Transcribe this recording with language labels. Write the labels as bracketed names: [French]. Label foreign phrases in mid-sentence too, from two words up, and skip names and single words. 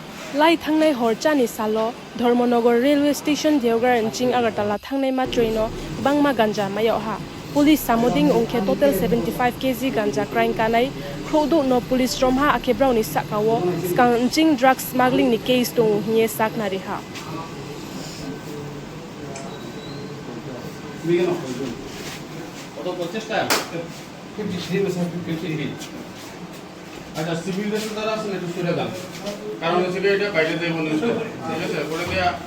[Kok Borok] Lai thangnai horchani salo Dharmanagar railway station Deogar Anching Agartala thangnai ma traino bangma ganja mayo ha police samoding ongkhe total 75 kg ganja crime kanai khrodo no police romha akebrau ni sakawo skang Anching [English] drug smuggling [Kok Borok] ni case to hie saknari ha [Bangla] আচ্ছা সিভিল ড্রেসে যারা আছেন একটু সরে যান কারণ হচ্ছে এটা বাইরে দিয়ে মনে হচ্ছে ঠিক আছে করে দেয়া